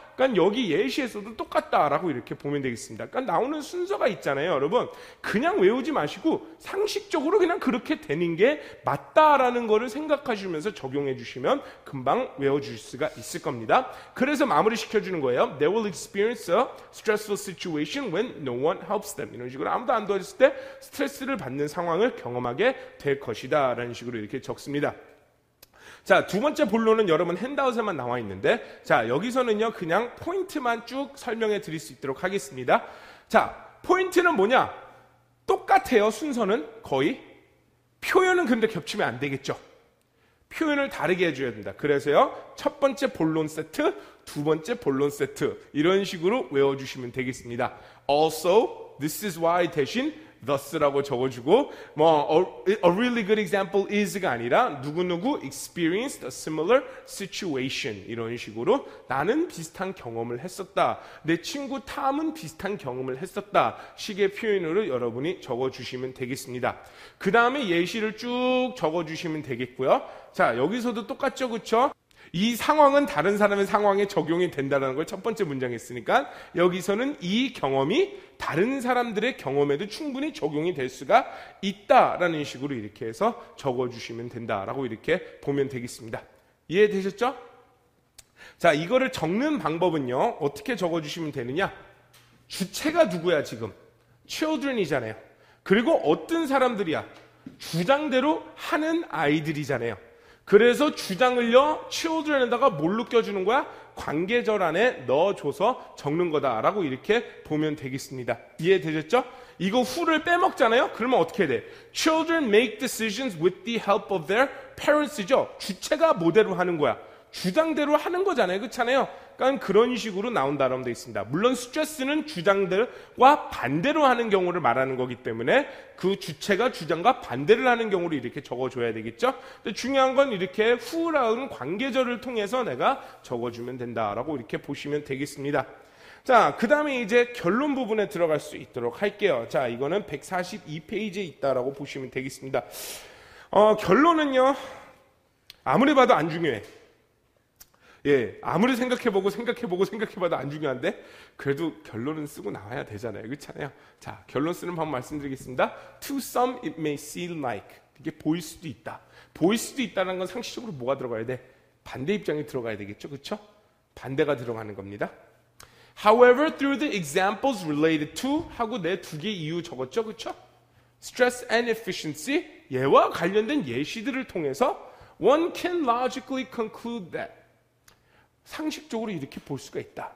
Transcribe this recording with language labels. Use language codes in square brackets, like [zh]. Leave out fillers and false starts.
[ko] 그러니까 여기 예시에서도 똑같다라고 이렇게 보면 되겠습니다. 그러니까 나오는 순서가 있잖아요. 여러분 그냥 외우지 마시고 상식적으로 그냥 그렇게 되는 게 맞다라는 거를 생각하시면서 적용해 주시면 금방 외워줄 수가 있을 겁니다. 그래서 마무리 시켜주는 거예요. [en] They will experience a stressful situation when no one helps them. [ko] 이런 식으로 아무도 안 도와줬을 때 스트레스를 받는 상황을 경험하게 될 것이다 라는 식으로 이렇게 적습니다. 자, 두 번째 본론은 여러분 핸드아웃에만 나와 있는데, 자, 여기서는요, 그냥 포인트만 쭉 설명해 드릴 수 있도록 하겠습니다. 자, 포인트는 뭐냐? 똑같아요, 순서는 거의. 표현은 근데 겹치면 안 되겠죠. 표현을 다르게 해줘야 된다. 그래서요, 첫 번째 본론 세트, 두 번째 본론 세트 이런 식으로 외워주시면 되겠습니다. [en] Also, this is why [ko] 대신 [en] thus [ko] 라고 적어주고 [en] a really good example is [ko] 가 아니라 누구누구 [en] experienced a similar situation [ko] 이런 식으로 나는 비슷한 경험을 했었다. 내 친구 탐은 비슷한 경험을 했었다. 식의 표현으로 여러분이 적어주시면 되겠습니다. 그 다음에 예시를 쭉 적어주시면 되겠고요. 자, 여기서도 똑같죠, 그쵸? 이 상황은 다른 사람의 상황에 적용이 된다는 걸 첫 번째 문장에 했으니까 여기서는 이 경험이 다른 사람들의 경험에도 충분히 적용이 될 수가 있다라는 식으로 이렇게 해서 적어주시면 된다라고 이렇게 보면 되겠습니다. 이해되셨죠? 자, 이거를 적는 방법은요, 어떻게 적어주시면 되느냐? 주체가 누구야 지금? children이잖아요. 그리고 어떤 사람들이야? 주장대로 하는 아이들이잖아요. 그래서 주장을요, children에다가 뭘로 껴주는 거야? 관계절 안에 넣어줘서 적는 거다라고 이렇게 보면 되겠습니다. 이해되셨죠? 이거 who를 빼먹잖아요? 그러면 어떻게 돼? [en] Children make decisions with the help of their parents죠. [ko] 주체가 뭐대로 하는 거야? 주장대로 하는 거잖아요. 그렇잖아요? 그러니까 그런 식으로 나온다라고 되어 있습니다. 물론 스트레스는 주장들과 반대로 하는 경우를 말하는 거기 때문에 그 주체가 주장과 반대를 하는 경우를 이렇게 적어줘야 되겠죠. 근데 중요한 건 이렇게 who라는 관계절을 통해서 내가 적어주면 된다라고 이렇게 보시면 되겠습니다. 자, 그 다음에 이제 결론 부분에 들어갈 수 있도록 할게요. 자, 이거는 142페이지에 있다라고 보시면 되겠습니다. 결론은요, 아무리 봐도 안 중요해. 예, 아무리 생각해봐도 안 중요한데 그래도 결론은 쓰고 나와야 되잖아요. 그렇잖아요. 자, 결론 쓰는 방법 말씀드리겠습니다. [en] To some it may seem like, [ko] 이게 보일 수도 있다. 보일 수도 있다는 건 상식적으로 뭐가 들어가야 돼? 반대 입장이 들어가야 되겠죠. 그렇죠? 반대가 들어가는 겁니다. [en] However, through the examples related to [ko] 하고 내 두 개 이유 적었죠. 그렇죠? [en] Stress and efficiency, [ko] 얘와 관련된 예시들을 통해서 [en] one can logically conclude that, [ko] 상식적으로 이렇게 볼 수가 있다.